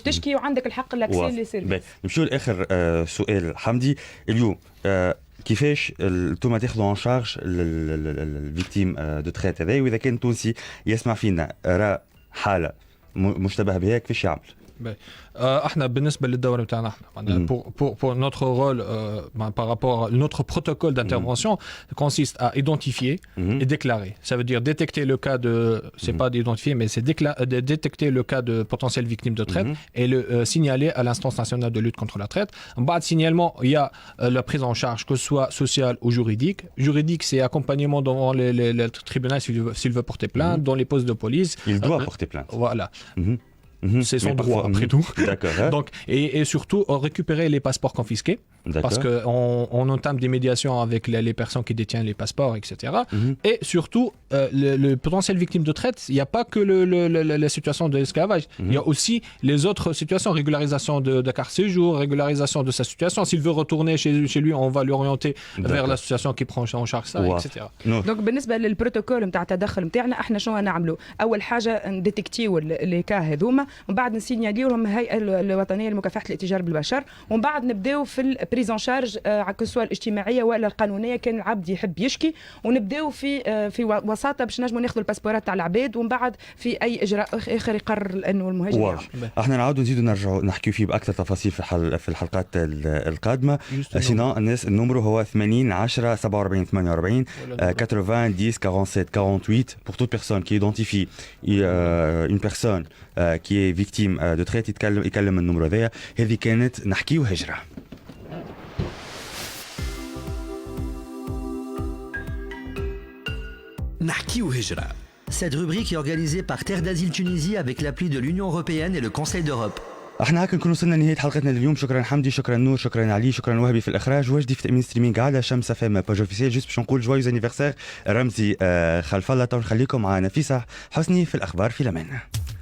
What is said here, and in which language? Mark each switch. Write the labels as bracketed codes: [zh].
[ar] تشكي وعندك الحق لاكسي لي سيرفيس. نمشيو لاخر سؤال حمدي اليوم. كيفاش انتم تاخذوا ان شارج الفيكتيم دو تريت هذا، واذا كان تونسي يسمع فينا راه حاله مشتبه بها كيفاش يعمل؟ احنا بالنسبه للدوله بتاعنا احنا [fr] pour notre rôle par rapport à notre protocole d'intervention consiste à identifier et déclarer. Ça veut dire détecter le cas de, c'est pas d'identifier, mais c'est détecter le cas de potentielle victime de traite et le signaler à l'instance nationale de lutte contre la traite. En bas de signalement, il y a la prise en charge, que ce soit sociale ou juridique. Juridique, c'est accompagnement devant le tribunal s'il veut porter plainte, dans les postes de police. Il doit porter plainte. Voilà. C'est son droit après tout. D'accord. Donc, et surtout récupérer les passeports confisqués. Parce qu'on entame des médiations avec les personnes qui détiennent les passeports, etc. Et surtout, le potentiel victime de traite, il n'y a pas que la situation de l'esclavage. Il y a aussi les autres situations, régularisation de carte séjour, régularisation de sa situation. S'il veut retourner chez lui, on va l'orienter vers l'association qui prend en charge ça, etc. Donc, [ar] بالنسبة للبروتوكول نتاع التدخل نتاعنا احنا شنو نعملوا؟ أول حاجة نديتكتيو لي كا هذوما، ومن بعد نسينياليوهم الهيئة الوطنية لمكافحة الاتجار بالبشر، ومن بعد نبداو في بريزون شارج كسوا الاجتماعيه ولا القانونيه كان العبد يحب يشكي، ونبداو في وساطه باش نجموا ناخذوا الباسبورات تاع العباد، ومن بعد في اي اجراء اخر يقرر انه المهاجر. احنا نعاودوا نزيدوا نرجعوا نحكيوا فيه باكثر تفاصيل في الحلقات القادمه. سينو الناس النمرو هو [fr] 80 10 47 48 80 10 47 48 pour toute personne qui identifie une personne qui est victime de traite [ar] يكلم النمرو هذا. هذه كانت نحكيو هجره. Nahkiou Hijra. [fr] Cette rubrique est organisée par Terre d'Asile Tunisie avec l'appui de l'Union Européenne et le Conseil d'Europe. [ar] احنا هكا نكون وصلنا لنهايه حلقتنا اليوم. شكرا حمدي، شكرا نور، شكرا علي، شكرا وهبي في الاخراج، وجدي في تامين ستريمينغ على شمس فام باج اوفيسيال. جوست باش نقول جوايوز انيفرسير رمزي خلف الله. نخليكم مع نفيسه حسني في الاخبار في الامان.